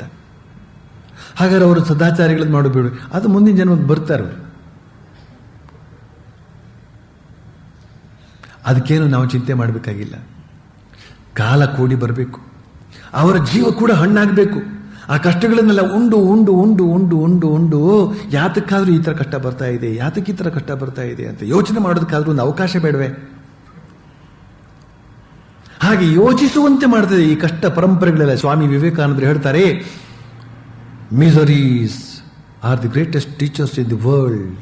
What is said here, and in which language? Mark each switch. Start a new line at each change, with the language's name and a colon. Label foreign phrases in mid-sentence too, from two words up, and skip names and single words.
Kannada: ಹಾಗಾದ್ರೆ ಅವರು ಸದಾಚಾರಿಗಳನ್ನು ಮಾಡಬೇಡ, ಅದು ಮುಂದಿನ ಜನ್ಮಕ್ಕೆ ಬರ್ತಾರೆ ಅವರು. ಅದಕ್ಕೇನು ನಾವು ಚಿಂತೆ ಮಾಡಬೇಕಾಗಿಲ್ಲ. ಕಾಲ ಕೂಡಿ ಬರಬೇಕು, ಅವರ ಜೀವ ಕೂಡ ಹಣ್ಣಾಗಬೇಕು. ಆ ಕಷ್ಟಗಳನ್ನೆಲ್ಲ ಉಂಡು ಉಂಡು ಉಂಡು ಉಂಡು ಉಂಡು ಉಂಡು ಯಾತಕ್ಕಾದ್ರೂ ಈ ಥರ ಕಷ್ಟ ಬರ್ತಾ ಇದೆ, ಯಾತಕ್ಕೆ ಈ ಥರ ಕಷ್ಟ ಬರ್ತಾ ಇದೆ ಅಂತ ಯೋಚನೆ ಮಾಡೋದಕ್ಕಾದ್ರೂ ಒಂದು ಅವಕಾಶ ಬೇಡವೆ? ಹಾಗೆ ಯೋಚಿಸುವಂತೆ ಮಾಡ್ತದೆ ಈ ಕಷ್ಟ ಪರಂಪರೆಗಳೆಲ್ಲ. ಸ್ವಾಮಿ ವಿವೇಕಾನಂದರು ಹೇಳ್ತಾರೆ,
English: miseries are the greatest teachers in the world.